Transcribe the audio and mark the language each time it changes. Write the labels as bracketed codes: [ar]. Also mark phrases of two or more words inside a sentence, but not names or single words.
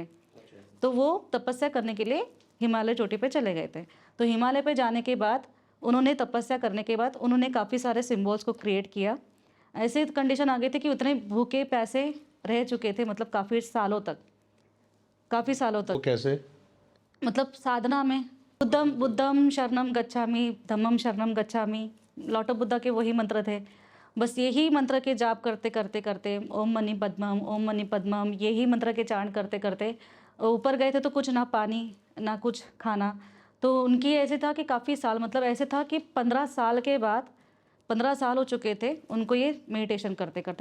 [hi] तो वो तपस्या करने के लिए हिमालय चोटी पर चले गए थे। तो हिमालय पर जाने के बाद उन्होंने तपस्या करने के बाद उन्होंने काफ़ी सारे सिम्बल्स को क्रिएट किया। ऐसे कंडीशन आ गई थी कि उतने भूखे प्यासे रह चुके थे, मतलब काफ़ी सालों तक। वो कैसे? मतलब साधना में [pi] बुद्धम शरणम गच्छामि, धम्मम शरणम गच्छामि, [en] Lord of Buddha [hi] के वही मंत्र थे। बस यही मंत्र के जाप करते करते करते [sa] ओम मणि पद्मम [hi] यही मंत्र के चांट करते करते ऊपर गए थे। तो कुछ ना पानी ना कुछ खाना। तो उनकी ऐसे था कि काफ़ी साल, मतलब ऐसे था कि 15 साल के बाद, 15 साल हो चुके थे उनको ये मेडिटेशन करते करते।